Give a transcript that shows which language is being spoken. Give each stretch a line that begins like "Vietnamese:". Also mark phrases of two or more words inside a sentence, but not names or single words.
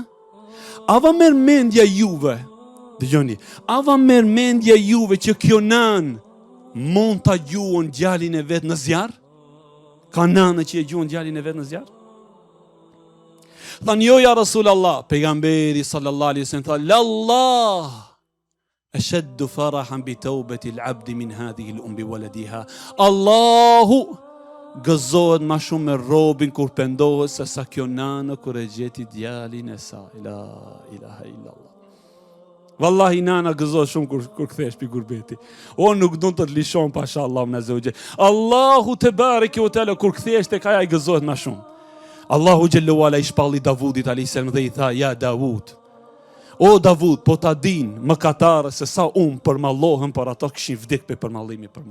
Albanian: Ava merr mendja juve, dëgjoni, ava merr mendja juve që kjo nanë mund ta gjuon djalin e vet në zjarr? Ka nanë që e gjuon djalin e vet në zjarr? Thanë jo
Arabic: يا رسول الله,
Albanian: pejgamberi
Arabic: صلى الله عليه وسلم
Albanian: tha,
Arabic: lallah, أشد فرحا بتوبة العبد من هذه الأم بولدها.
Albanian: Allahu gëzohet ma shumë me robin kur pendohet se sa kjo nanë kur e gjeti djalin e saj.
Arabic: لا إله إلا الله.
Albanian: Wallahi nana gëzohet shumë kur kthehesh pi gurbeti. O nuk do të lishon pasha Allahun
Arabic: عز وجل.
Albanian: Allahu te bareke o teala kur kthehesh tek ai gëzohet ma shumë. Allahu xhallahu ala i shpalli Davudit
Arabic: عليه السلام
Albanian: dhe i tha: Ja Davud, o Davud, po ta din mëkatarë se sa unë përmallohem për ato kishin vdek për përmallimi për mua.